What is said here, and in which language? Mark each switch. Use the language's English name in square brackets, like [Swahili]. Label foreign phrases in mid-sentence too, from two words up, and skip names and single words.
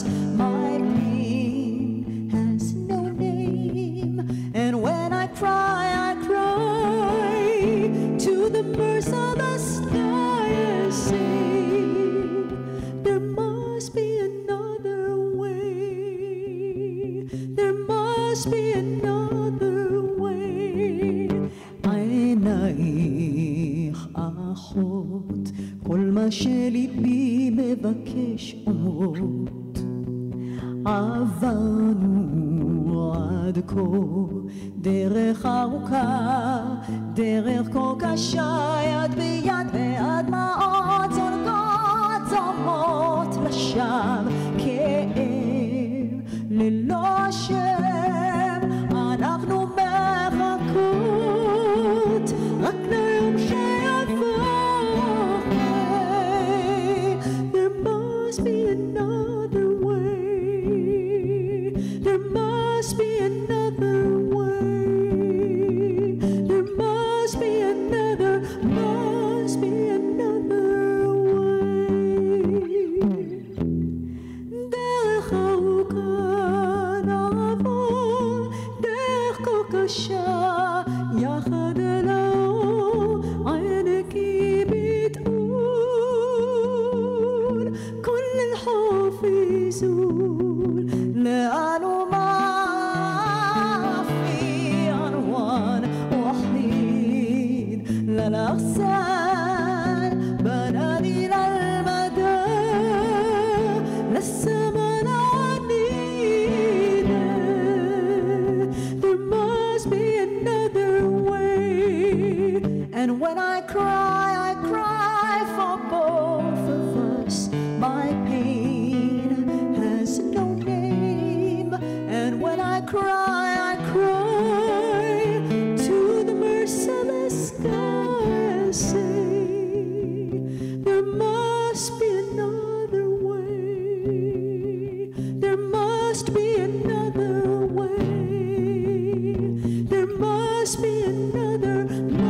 [English] My pain has no name, and when I cry to the merciless sky and say, there must be another way. There must be another way. [Hebrew] עינייך אחות, כל מה שליבי מבקש אומרות. עברנו עד כה דרך ארוכה, דרך כה קשה, יד ביד והדמעות זולגות זורמות לשווא, כאב ללא שם, אנחנו מחכות רק ליום שיבוא. [English] There must be another way, there must be another way, there must be another way. [Hebrew] דרך ארוכה נעבור, דרך כה קשה, יחד אל האור, עינקי [Arabic] بتقول كل الخوف يزول، [Hebrew] לאן ומה [Arabic] في عنوان وحيد للأغصان بنادي للمدى للسما العنيدة. [English] There must be another way, and when I cry for both of us. My pain has no name, and when I cry to the merciless sky and say, there must be another way, there must be another way, there must be another way.